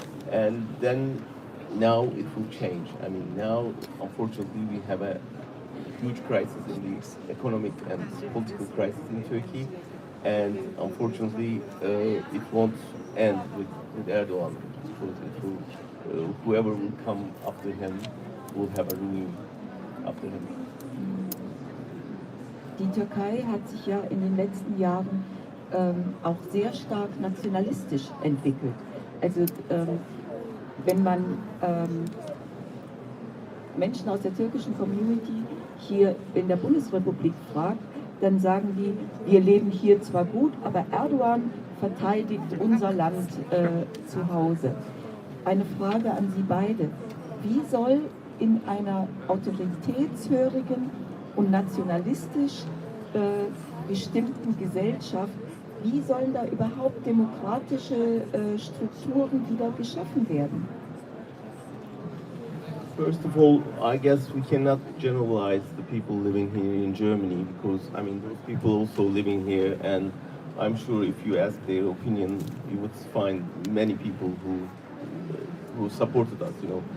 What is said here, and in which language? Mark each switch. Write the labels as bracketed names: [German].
[English] And then now it will change. I mean, now, unfortunately, we have a huge crisis in the economic and political crisis in Turkey. And unfortunately, it won't end with Erdogan, because it will, whoever will come after him will have a ruin after him. [German] Die Türkei hat sich ja in den letzten Jahren auch sehr stark nationalistisch entwickelt. Also wenn man Menschen aus der türkischen Community hier in der Bundesrepublik fragt, dann sagen die, wir leben hier zwar gut, aber Erdogan verteidigt unser Land zu Hause. Eine Frage an Sie beide. Wie soll in einer autoritätshörigen und nationalistisch bestimmten Gesellschaft, wie sollen da überhaupt demokratische Strukturen wieder geschaffen werden? [English] First of all, I guess we cannot generalize the people living here in Germany, because, I mean, those people also living here, and I'm sure if you ask their opinion, you would find many people who supported us, you know.